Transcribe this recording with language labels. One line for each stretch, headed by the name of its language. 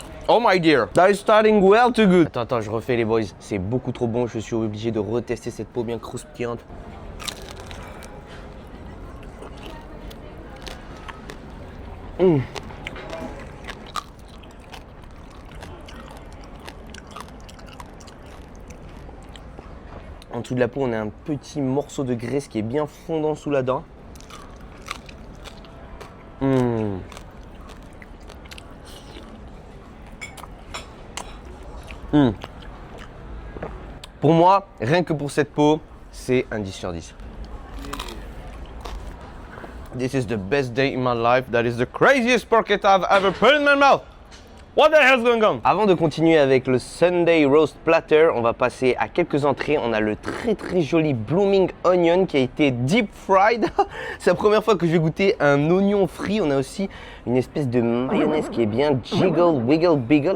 English: Oh my dear, that is starting well too good.
French: Attends, je refais les boys. C'est beaucoup trop bon. Je suis obligé de retester cette peau bien croustillante. En dessous de la peau, on a un petit morceau de graisse qui est bien fondant sous la dent. Pour moi, rien que pour cette peau, c'est un 10 sur 10.
English: This is the best day in my life. That is the craziest porchetta I've ever put in my mouth. What the hell's going on?
French: Avant de continuer avec le Sunday Roast Platter, on va passer à quelques entrées. On a le très joli Blooming Onion qui a été
English: deep fried.
French: C'est la première fois que je vais goûter un oignon frit. On a aussi une espèce de mayonnaise qui est bien jiggle, wiggle, biggle.